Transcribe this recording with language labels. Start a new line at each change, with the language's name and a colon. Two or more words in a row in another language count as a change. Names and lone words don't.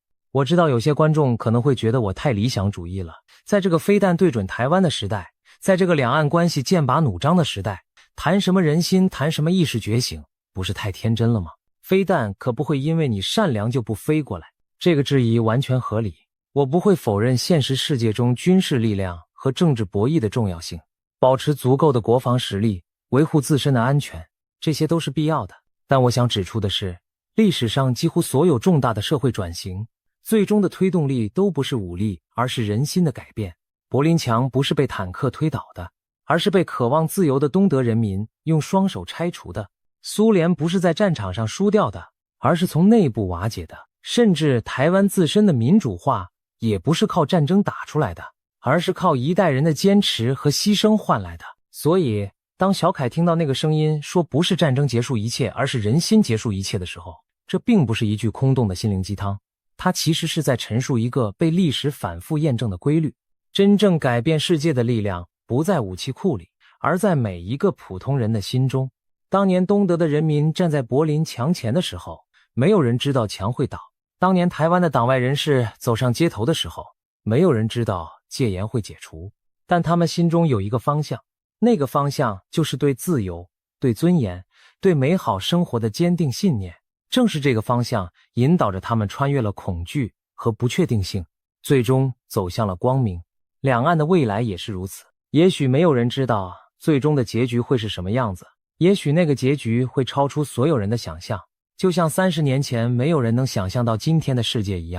Chinese: 我知道有些觀眾可能會覺得我太理想主義了，在這個飛彈對準台灣的時代，在這個兩岸關係劍拔弩張的時代，談什麼人心，談什麼意識覺醒，不是太天真了嗎？飛彈可不會因為你善良就不飛過來。這個質疑完全合理。我不會否認現實世界中軍事力量和政治博弈的重要性，保持足夠的國防實力，維護自身的安全，這些都是必要的。但我想指出的是，歷史上幾乎所有重大的社會轉型，最終的推動力都不是武力，而是人心的改變。柏林牆不是被坦克推倒的，而是被渴望自由的東德人民用雙手拆除的。蘇聯不是在戰場上輸掉的，而是從內部瓦解的。甚至台灣自身的民主化也不是靠戰爭打出來的，而是靠一代人的堅持和犧牲換來的。所以當小凱聽到那個聲音說不是戰爭結束一切，而是人心結束一切的時候，這並不是一句空洞的心靈雞湯，它其實是在陳述一個被歷史反覆驗證的規律。真正改變世界的力量不在武器庫裡，而在每一個普通人的心中。當年東德的人民站在柏林牆前的時候，沒有人知道牆會倒。當年台灣的黨外人士走上街頭的時候，沒有人知道戒嚴會解除。但他們心中有一個方向，那個方向就是對自由、對尊嚴、對美好生活的堅定信念。正是這個方向引導着他們穿越了恐懼和不確定性，最終走向了光明。兩岸的未來也是如此。也許沒有人知道最終的結局會是什麼樣子，也許那個結局會超出所有人的想象，就像30年前沒有人能想象到今天的世界一樣。